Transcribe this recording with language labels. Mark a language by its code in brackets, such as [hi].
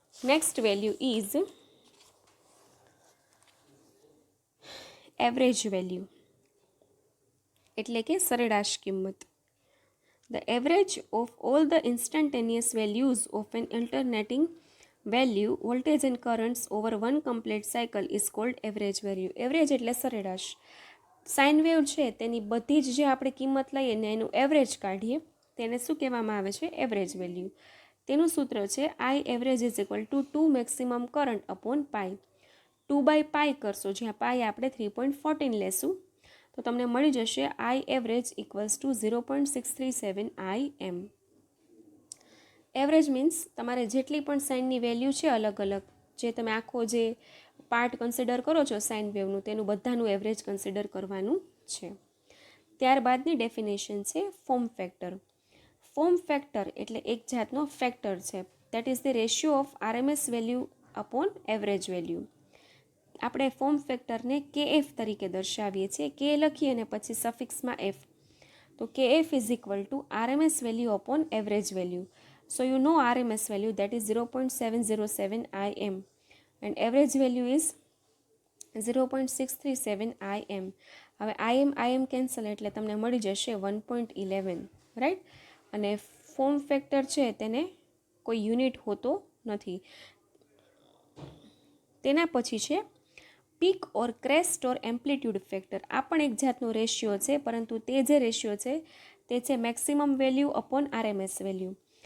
[en] Next value is average value, [gu] એટલે કે સરેરાશ કિંમત. [en] The average of all the instantaneous values of an alternating value, voltage and currents over one complete cycle is called average value. [gu] Average એટલે સરેરાશ. Sine wave છે તેની બધી જ જે આપણે કિંમત લઈએ ને એનું એવરેજ કાઢીએ તેને શું કહેવામાં આવે છે, એવરેજ વેલ્યુ. તેનું સૂત્ર છે [en] I average is equal to 2 maximum current upon pi. [gu] 2/π કરશો, જ્યાં પાઈ આપણે 3.14 લેશું તો તમને મળી જશે [en] I average equals to 0.637 IM. [gu] Average means તમારે જેટલી પણ સાઇનની વેલ્યુ છે અલગ અલગ, જે તમે આખો જે પાર્ટ કન્સિડર કરો છો સાઇન વેવનું, તેનું બધાનું એવરેજ કન્સિડર કરવાનું છે. ત્યારબાદની ડેફિનેશન છે ફોર્મ ફેક્ટર. ફોર્મ ફેક્ટર એટલે એક જાતનો ફેક્ટર છે. [en] That is the ratio of RMS value upon average value. [gu] આપણે ફોર્મ ફેક્ટરને KF તરીકે દર્શાવીએ છીએ. કે લખીએ અને પછી સફિક્સમાં F. [en] તો KF is equal to RMS value upon average value. So you know RMS value, that is 0.707 IM and average value is 0.637 IM. [gu] હવે IM કેન્સલ એટલે તમને મળી જશે 1.11, રાઈટ. અને ફોર્મ ફેક્ટર છે તેને કોઈ યુનિટ હોતો નથી. તેના પછી છે પીક ઓર ક્રેસ્ટ ઓર એમ્પ્લિટ્યુડ ફેક્ટર. આ પણ એક જાતનો રેશિયો છે, પરંતુ તે જે રેશિયો છે તે છે maximum value upon RMS value.